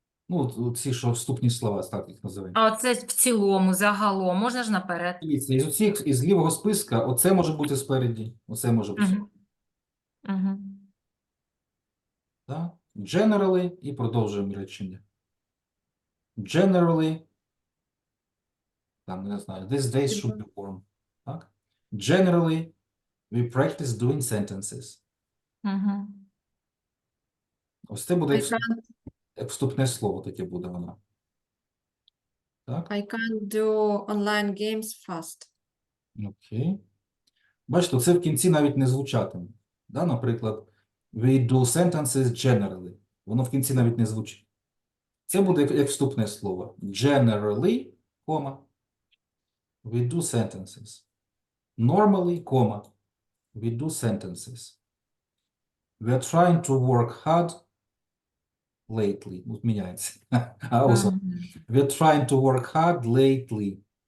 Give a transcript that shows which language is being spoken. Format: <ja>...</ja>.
<uk>Ну, ці, що вступні слова, так їх називаємо. А оце в цілому, загалом, можна ж наперед. Дивіться, із лівого списка, оце може бути спереді, оце може бути. Угу. Угу. Так? Generally, і продовжуємо речення.</uk> <en>Generally,</en> <uk>там, не знаю,</uk> <en>this days should be warm.</en> <uk>Так?</uk> <en>Generally, we practice doing sentences. Угу.</en> <uk>Ось це буде</uk> <en>I can't,</en> <uk>як вступне слово, таке буде воно. Так?</uk> <en>I can't do online games fast.</en> <uk>Окей. Бачите, це в кінці навіть не звучатиме. Да? Наприклад,</uk> <en>we do sentences generally.</en> <uk>Воно в кінці навіть не звучить. Це буде як вступне слово.</uk> <en>Generally,</en> <uk>кома.</uk> <en>We do sentences. Normally,</en> <uk>кома.</uk> <en>We do sentences. We are trying to work hard lately.</en> <uk>От міняється. А ось. Угу.</uk> <en>We are trying to work hard lately.</en>